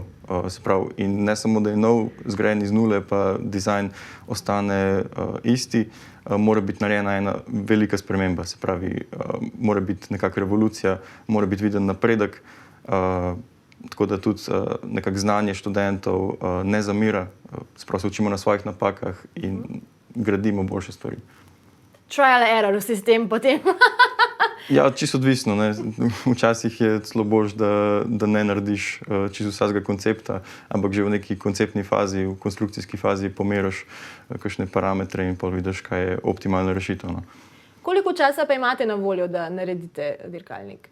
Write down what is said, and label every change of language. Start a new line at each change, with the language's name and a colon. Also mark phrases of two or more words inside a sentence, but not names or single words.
Slovenian: Se pravi, in ne samo, da je nov, zgrajen iz nule, pa dizajn ostane isti, mora biti narejena ena velika sprememba. Se pravi, mora biti nekakšna revolucija, mora biti viden napredek, tako da tudi nekako znanje študentov ne zamira, se pravi, se učimo na svojih napakah in gradimo boljše stvari.
English: Trial and error
Slovenian: sistem potem. Ja, čisto odvisno. Včasih je celo boljše, da ne narediš čisto vsega koncepta, ampak že v neki konceptni fazi, v konstrukcijski fazi pomeriš kakšne parametre in pol vidiš, kaj je optimalna rešitev. Koliko časa pa imate na voljo, da naredite dirkalnik?